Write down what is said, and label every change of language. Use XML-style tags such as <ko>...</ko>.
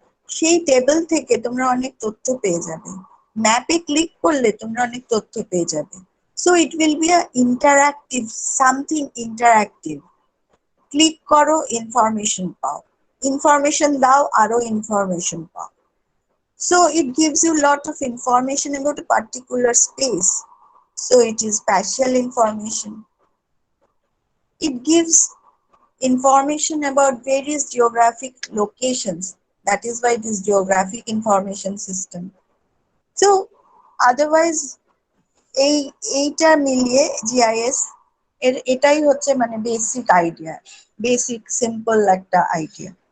<bn>সেই টেবিল থেকে তোমরা অনেক তথ্য পেয়ে যাবে, ম্যাপে ক্লিক করলে তোমরা অনেক তথ্য পেয়ে যাবে। So it will be a interactive, something interactive. Click করো, ইনফরমেশন পাও, ইনফরমেশন দাও, আরো ইনফরমেশন পাও।</bn> <en>So it gives you a lot of information about a particular space. So it is spatial information. It gives information about various geographic locations. That is why it is geographic information system. So otherwise</en> <bn>এইটা মিলিয়ে GIS এটাই হচ্ছে মানে basic idea, basic simple একটা idea.</bn>